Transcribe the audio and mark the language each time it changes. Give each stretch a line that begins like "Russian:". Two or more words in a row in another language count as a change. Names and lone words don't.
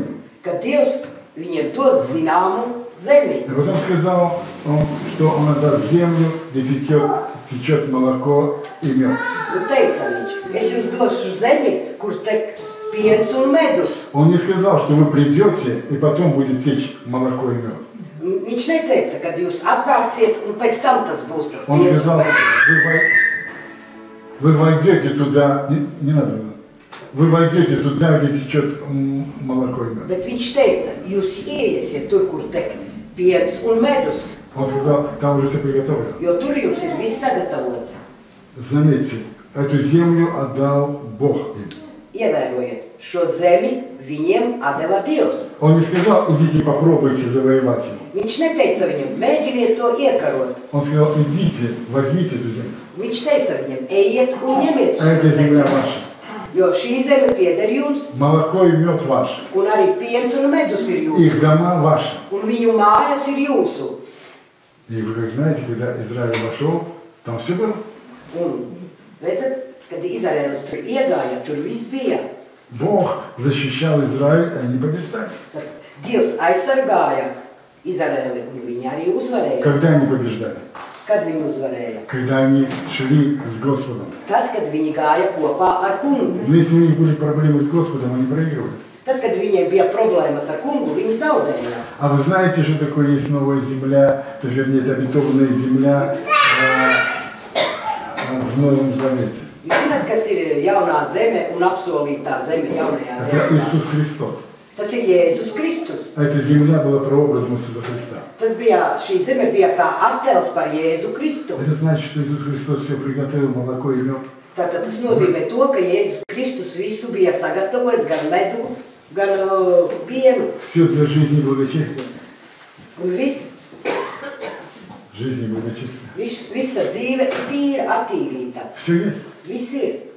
Latvian: ka Dievs viņiem dos zināmu zemi.
Russian: И потом сказал он, что Он отдаст землю, где течет молоко и мед.
Latvian: Un teica viņš, es jums došu zemi, kur tek piens un medus.
Russian: Он не сказал, что вы придете, и потом будет течь молоко и мед.
Latvian: Viņš neteica, kad jūs atnāksiet un pēc tam tas būs tas
Russian: Он
Latvian: piens un
Russian: сказал,
Latvian: medus.
Russian: вы войдете туда, не надо, вы войдете туда, где течет молоко и мед.
Latvian: Bet viņš teica, jūs ieiesiet tur, kur tek piens un medus,
Russian: Он сказал, там уже все приготовлено.
Latvian: jo tur jums ir viss sagatavots.
Russian: Заметьте, эту землю отдал Бог им.
Latvian: Ievērojiet, šo zemi viņiem atdeva Dievs.
Russian: Он не сказал, идите попробуйте завоевать его.
Latvian: Viņš neteica viņam, mēģiniet to iekarot.
Russian: Он сказал, идите, возьмите эту землю.
Latvian: Viņš teica viņam, ejiet un ņemiet
Russian: А
Latvian: šo
Russian: эта земля
Latvian: zemi,
Russian: ваша.
Latvian: jo šī zeme pieder jums,
Russian: Молоко и мед ваши.
Latvian: un arī piens un medus ir jūsu,
Russian: Их дома ваши.
Latvian: un viņu mājas ir jūsu.
Russian: И вы как знаете, когда Израиль вошел, там все было.
Latvian: Un, redzat, kad Izraēlis tur iegāja, tur viss bija.
Russian: Бог защищал Израиль, и они побеждали.
Latvian: Tad Dievs aizsargāja Izraēli, un viņi arī uzvarēja.
Russian: Когда они побеждали?
Latvian: Kad viņi uzvarēja?
Russian: Когда они шли с Господом.
Latvian: Tad, kad viņi gāja kopā ar kungu.
Russian: Но если у них были проблемы с Господом, они проигрывали.
Latvian: Tad, kad viņiem bija problēmas ar kungu, viņi zaudēja.
Russian: А вы знаете, что такое есть новая земля, то есть, вернее, это обетованная земля в Новом Завете?
Latvian: Jūs zināt, kas ir jaunā zeme un apsolītā zeme jaunajā
Russian: Это
Latvian: zemē?
Russian: Иисус Христос.
Latvian: Tas ir Jēzus Kristus.
Russian: Эта земля была прообразом Иисуса Христа.
Latvian: Šī zeme bija kā attēls par Jēzu Kristu.
Russian: Это значит, что Иисус Христос все приготовил, молоко и мед.
Latvian: Tātad tas nozīmē to, ka Jēzus Kristus visu bija sagatavojis gan medu, gan pienu.
Russian: Все для жизни и благочестия.
Latvian: Un viss,
Russian: Жизнь не будет чистая.
Latvian: visa dzīve ir tīra, attīrīta.
Russian: Все есть.
Latvian: Viss ir.